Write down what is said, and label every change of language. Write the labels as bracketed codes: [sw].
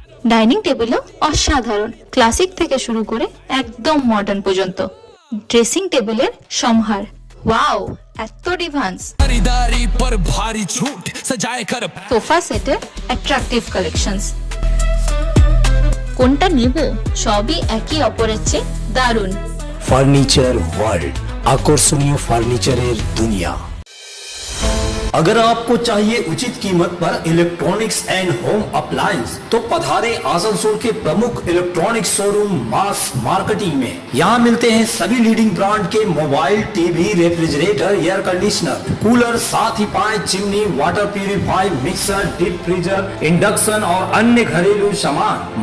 [bn] Dining টেবিলও অসাধারণ, classic থেকে শুরু করে একদম মডার্ন পর্যন্ত। ড্রেসিং টেবিলের সম্ভার, ওয়াও এত ডিভান্স। [hi] খরিদারি पर भारी छूट सजाए कर। [bn] সোফা সেটের অ্যাট্রাকটিভ কালেকশনস। কোনটা নেব সবই একে অপরের চেয়ে দারুণ। ফার্নিচার ওয়ার্ল্ড, আকর্ষণীয় ফার্নিচারের দুনিয়া। [hi] अगर आपको चाहिए उचित कीमत पर इलेक्ट्रॉनिक्स एंड होम अप्लायंस, तो पधारे आसनसोल के प्रमुख इलेक्ट्रॉनिक्स शोरूम मास मार्केटिंग में। यहाँ मिलते हैं सभी लीडिंग ब्रांड के mobile, TV, refrigerator, air conditioner, cooler, साथ ही पाए chimney, water purifier, mixer, deep freezer, induction और अन्य घरेलू सामान।